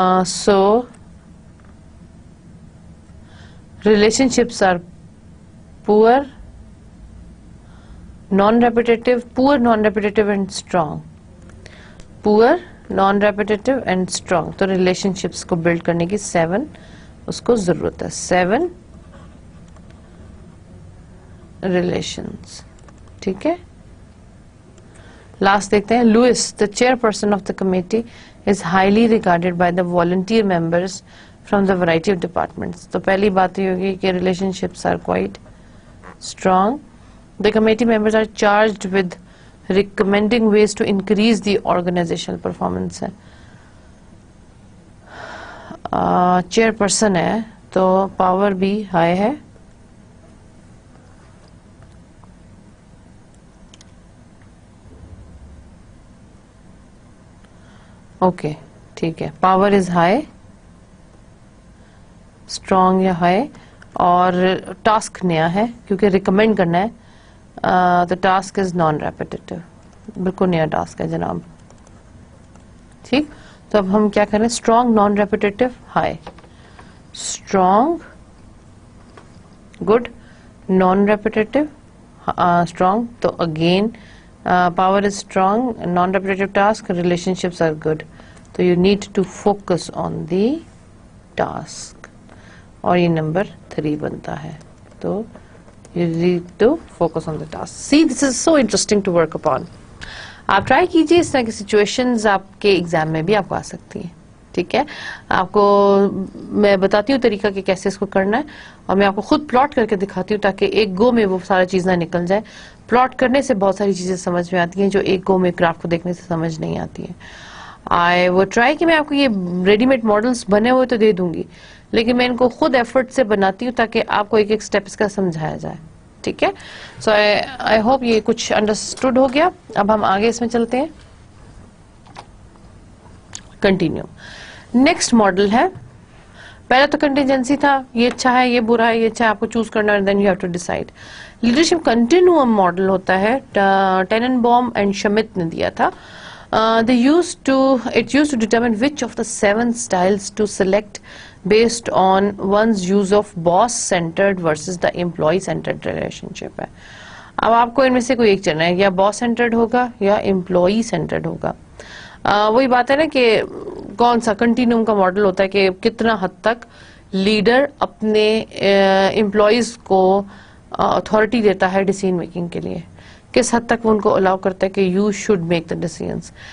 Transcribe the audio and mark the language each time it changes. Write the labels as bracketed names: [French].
[English] So relationships are poor, non-repetitive, poor, non-repetitive and strong. Poor, non-repetitive and strong. [Urdu] تو relationships کو build کرنے کی 7 اس کو ضرورت ہے. 7 relations, ٹھیک ہے. لاسٹ دیکھتے ہیں. [English] Lewis, the chairperson of the committee, is highly regarded by the volunteer members from the variety of departments. [Urdu] تو پہلی بات یہ ہوگی کہ [English] relationships are quite strong. The committee members are charged with recommending ways to increase the organizational performance. [Urdu] ہے chairperson ہے تو power بھی high ہے. اوکے, ٹھیک ہے. [English] power is high, [Urdu] اسٹرانگ یا ہائی, اور ٹاسک نیا ہے کیونکہ ریکمینڈ کرنا ہے. [English] the task is non repetitive, [Urdu] بالکل نیا ٹاسک ہے جناب, ٹھیک. تو اب ہم کیا کریں, [English] Strong, non repetitive, high. Strong, good, non repetitive, strong. تو again power is strong, non-repetitive task, relationships are good. So you need to focus on the task. [Urdu] اور یہ نمبر 3 بنتا ہے. [English] تو you need to focus on the task. See, this is so interesting to work upon. [Urdu] آپ try کیجیے, اس طرح کی situations آپ کے ایگزام میں بھی آپ کو آ سکتی ہیں, ٹھیک ہے. آپ کو میں بتاتی ہوں طریقہ کہ کیسے اس کو کرنا ہے, اور میں آپ کو خود پلاٹ کر کے دکھاتی ہوں تاکہ ایک گو میں وہ سارا چیز نہ نکل جائے. پلاٹ کرنے سے بہت ساری چیزیں سمجھ میں آتی ہیں جو ایک گو میں گراف کو دیکھنے سے سمجھ نہیں آتی ہیں. آئی وہ ٹرائی کہ میں آپ کو یہ ریڈی میڈ ماڈلس بنے ہوئے تو دے دوں گی, لیکن میں ان کو خود ایفرٹ سے بناتی ہوں تاکہ آپ کو ایک ایک اسٹیپ اس کا سمجھایا جائے, ٹھیک ہے. [English] so I hope [Urdu] یہ کچھ انڈرسٹوڈ ہو گیا. اب ہم آگے اس میں چلتے ہیں. کنٹینیو. نیکسٹ ماڈل ہے, پہلا تو کنٹینجنسی تھا, یہ اچھا ہے, یہ برا ہے, یہ اچھا ہے, آپ کو چوز کرنا ہے, [English] Then you have to decide. [Urdu] Leadership continuum model ہوتا ہے, ٹینن بوم اینڈ شمت نے دیا تھا. [English] It used to determine which of the 7 styles to select based on one's use of boss-centered versus the employee-centered relationship. ہے. [Urdu] اب آپ کو ان میں سے کوئی ایک چلنا ہے, یا باس سینٹرڈ ہوگا یا امپلائی سینٹرڈ ہوگا. وہی بات ہے نا کہ کون سا کنٹینیوم کا ماڈل ہوتا ہے کہ کتنا حد تک لیڈر اپنے امپلائیز کو اتھارٹی دیتا ہے ڈیسیژن میکنگ کے لیے, کس حد تک وہ ان کو الاؤ کرتا ہے کہ [English] You should make the decisions.